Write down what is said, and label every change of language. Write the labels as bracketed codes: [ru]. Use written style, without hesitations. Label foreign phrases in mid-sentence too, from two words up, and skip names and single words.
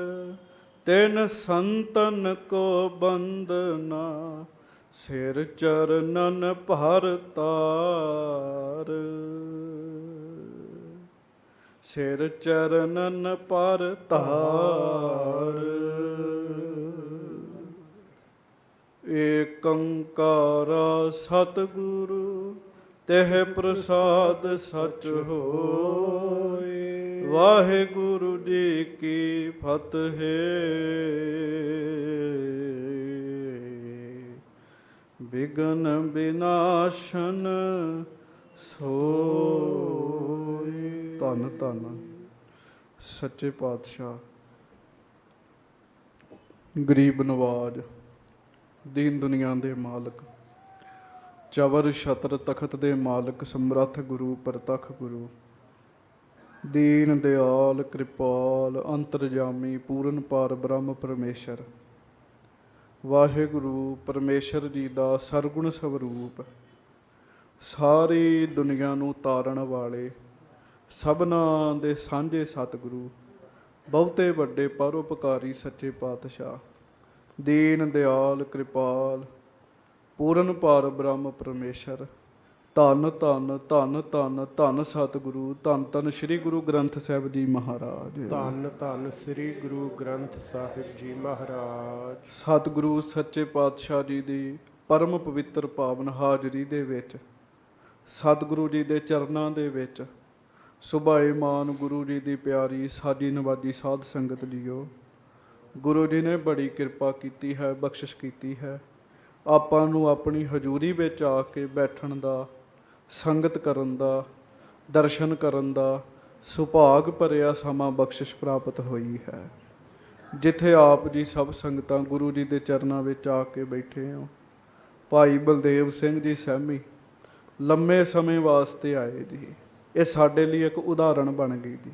[pa] ਤਿਨ ਸੰਤਨ ਕੋ ਬੰਦਨਾ, ਸਿਰ ਚਰਣਨ ਭਰ ਤਾਰ। ਸਿਰ ਚਰਣਨ ਪਰ ਤਾਰ। ਏਕੰਕਾਰਾ ਸਤਿਗੁਰੂ ਤੇਹ ਪ੍ਰਸਾਦ ਸਚ ਹੋਏ। ਵਾਹਿਗੁਰੂ ਜੀ ਕੀ ਫ਼ਤਿਹ। ਬਿਘਨ ਬਿਨਾਸਨ ਸੋਏ। ਧੰਨ ਧੰਨ ਸੱਚੇ ਪਾਤਸ਼ਾਹ ਗਰੀਬ ਨਿਵਾਜ਼ ਦੀਨ ਦੁਨੀਆ ਦੇ ਮਾਲਕ, ਚਵਰ ਛਤਰ ਤਖ਼ਤ ਦੇ ਮਾਲਕ, ਸਮਰੱਥ ਗੁਰੂ ਪਰਤੱਖ ਗੁਰੂ, ਦੀਨ ਦਇਆਲ ਕਿਰਪਾਲ ਅੰਤਰਜਾਮੀ ਪੂਰਨ ਪਾਰ ਬ੍ਰਹਮ ਪਰਮੇਸ਼ਰ। ਵਾਹਿਗੁਰੂ ਪਰਮੇਸ਼ਰ ਜੀ ਕਾ ਸਰਗੁਣ ਸਰੂਪ, ਸਾਰੀ ਦੁਨੀਆ ਨੂੰ ਤਾਰਨ ਵਾਲੇ, ਸਭਨਾ ਦੇ ਸਾਂਝੇ ਸਤਿਗੁਰੂ, ਬਹੁਤੇ ਵੱਡੇ ਪਰਉਪਕਾਰੀ ਸੱਚੇ ਪਾਤਸ਼ਾਹ, ਦੀਨ ਦਇਆਲ ਕਿਰਪਾਲ ਪੂਰਨ ਪਾਰ ਬ੍ਰਹਮ ਪਰਮੇਸ਼ਰ। ਧੰਨ ਧੰਨ ਧੰਨ ਧੰਨ ਧੰਨ ਸਤਿਗੁਰੂ, ਧੰਨ ਧੰਨ ਸ੍ਰੀ ਗੁਰੂ ਗ੍ਰੰਥ ਸਾਹਿਬ ਜੀ ਮਹਾਰਾਜ। ਧੰਨ ਧੰਨ ਸ੍ਰੀ ਗੁਰੂ ਗ੍ਰੰਥ ਸਾਹਿਬ ਜੀ ਮਹਾਰਾਜ। ਸਤਿਗੁਰੂ ਸੱਚੇ ਪਾਤਸ਼ਾਹ ਜੀ ਕੀ ਪਰਮ ਪਵਿੱਤਰ ਪਾਵਨ ਹਾਜ਼ਰੀ ਦੇ ਵਿਚ, ਸਤਿਗੁਰੂ ਜੀ ਕੇ ਚਰਣੋਂ ਦੇ ਵਿਚ ਸੁਭਾਏਮਾਨ ਗੁਰੂ ਜੀ ਕੀ ਪਿਆਰੀ ਸਾਜੀ ਨਿਵਾਜੀ ਸਾਧ ਸੰਗਤ ਜੀਓ, ਗੁਰੂ ਜੀ ਨੇ ਬੜੀ ਕਿਰਪਾ ਕੀ ਹੈ, ਬਖ਼ਸ਼ਿਸ਼ ਕੀ ਹੈ। ਆਪਾਂ ਨੂੰ ਅਪਨੀ ਹਜ਼ੂਰੀ ਮੇਂ ਆ ਕੇ ਬੈਠਣ ਦਾ, ਸੰਗਤ ਕਰਨ ਦਾ, ਦਰਸ਼ਨ ਕਰਨ ਦਾ ਸੁਭਾਗ ਭਰਿਆ ਸਮਾਂ ਬਖਸ਼ਿਸ਼ ਪ੍ਰਾਪਤ ਹੋਈ ਹੈ, ਜਿੱਥੇ ਆਪ ਜੀ ਸਭ ਸੰਗਤਾਂ ਗੁਰੂ ਜੀ ਦੇ ਚਰਨਾਂ ਵਿੱਚ ਆ ਕੇ ਬੈਠੇ ਹੋ। ਭਾਈ ਬਲਦੇਵ ਸਿੰਘ ਜੀ ਸਹਿਮੀ ਲੰਮੇ ਸਮੇਂ ਵਾਸਤੇ ਆਏ ਜੀ। ਇਹ ਸਾਡੇ ਲਈ ਇੱਕ ਉਦਾਹਰਣ ਬਣ ਗਈ ਜੀ।